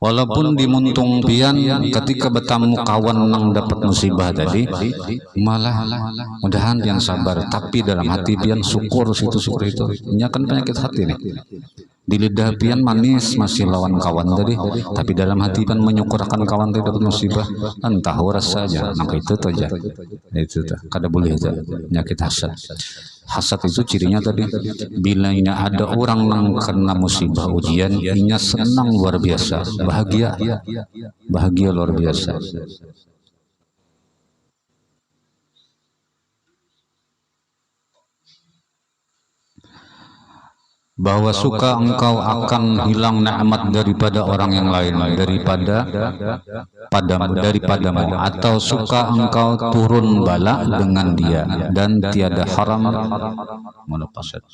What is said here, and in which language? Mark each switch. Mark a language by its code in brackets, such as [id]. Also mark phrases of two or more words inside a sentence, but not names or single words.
[bjn] Walaupun dimuntung pian ketika bertamu kawan nang dapat musibah tadi, malah mudahan pian sabar, tapi dalam hati pian syukur syukur itu. Ini kan penyakit hati nih. Di lidah pian manis masih lawan kawan tadi, tapi dalam hati pian menyukurkan kawan tadi dapat musibah, entah rasanya. Maka itu aja. Itu tuh, kada boleh aja penyakit hasad. Hasad itu cirinya tadi, bilanya ada orang yang kena musibah ujian, inya senang luar biasa, bahagia luar biasa. [ms] Bahwa suka engkau akan hilang nikmat daripada orang yang lain, daripadamu, atau suka engkau turun bala dengan dia, dan tiada haram melepas.